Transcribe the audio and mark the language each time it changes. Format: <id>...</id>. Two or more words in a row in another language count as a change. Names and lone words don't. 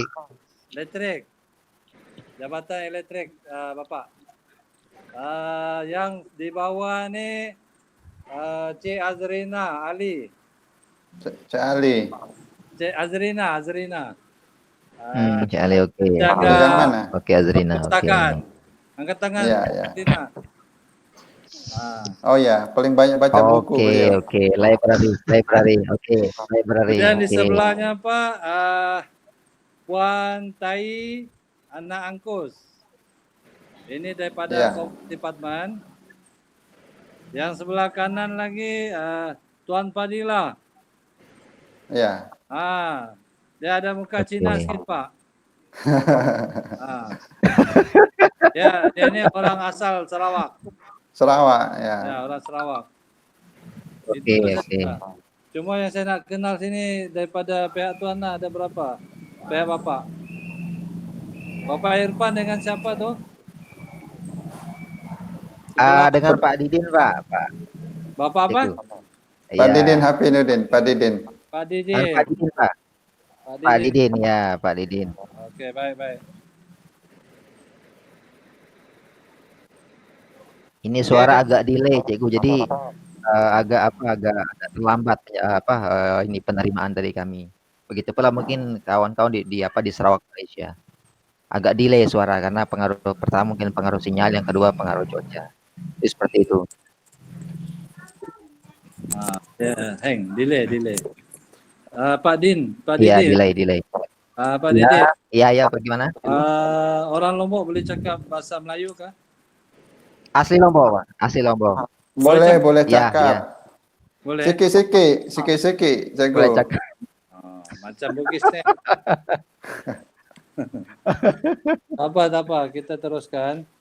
<ms>elektrik. Jabatan elektrik Bapak. Yang di bawah ni Cik Azrina Ali. Cik Ali. Cik Azrina. Cik Ali, oke. Jaga Yang mana? Oke, Azrina. Oke. perpustakaan. Angkat tangan Ya, Cik ya. Azrina. Oh ya, paling banyak baca buku Oke, beliau. oke. Library. Oke, library. Kemudian di Oke. sebelahnya Pak Puan Tai Anak Angkus. Ini daripada Ya. departemen. Yang sebelah kanan lagi Tuan Fadila. Ya. Dia ada muka Oke. Cina sikit Pak. Dia ni orang asal Sarawak. Sarawak ya. Ya, orang Sarawak. Oke, Itu oke. saja. Cuma yang saya nak kenal sini daripada pihak Tuan ada berapa? Pihak Bapak. Bapak Irfan dengan siapa tu? Dengan Pak Didin, Pak. Bapak apa? Itu. Pak Ya. Didin Hafinuddin, Pak Didin. Pak Pak Didin. Didin, Pak. Pak Didin, ya, Pak Didin. Okey, baik.</ms> <id>Ini suara agak delay, Cikgu. Jadi agak terlambat ini penerimaan dari kami. Begitu pula mungkin kawan-kawan di Sarawak, Malaysia. Agak delay suara karena pengaruh pertama mungkin pengaruh sinyal, yang kedua pengaruh cuaca. Jadi seperti itu.</id> <ms>Hang, delay. Pak Didin.</ms> <id>Iya, delay.</id> <ms>Pak Didin.</ms> <id>Iya, bagaimana?</id> <ms>Orang Lombok boleh cakap bahasa Melayu kah?</ms> <id>Asli Lombok, Pak. Asli Lombok.</id> <ms>Boleh Ya, cakap. ya. Boleh. Sikit-sikit, cikgu. Boleh cakap. Macam Bugis ni. Tak apa, kita teruskan.</ms>